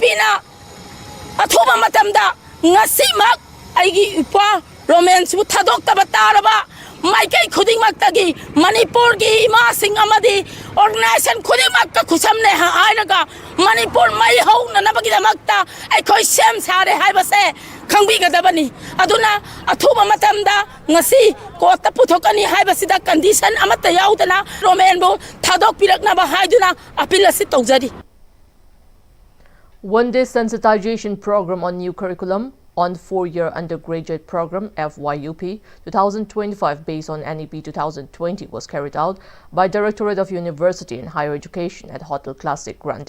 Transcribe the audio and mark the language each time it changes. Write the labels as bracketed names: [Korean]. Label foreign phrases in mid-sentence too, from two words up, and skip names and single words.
[Manipuri] na athuba matamda ngasimak aigi upa romance bu thadok tabataraba maikai khuding maktagi Manipur gi ima sing amadi organization khuding makka khusamne ha airaga Manipur mai hauna nabagi damakta aikoi sem sare haibase khangbi gadabani aduna athuba matamda ngasi kota puthokani haibasida condition amata yaudana romen bu thadok pirakna ba haiduna appeal asi tawjari. [English] One-day sensitization program on new curriculum on four-year undergraduate program FYUP 2025 based on NEP 2020 was carried out by Directorate of University and Higher Education at Hotel Classic Grande.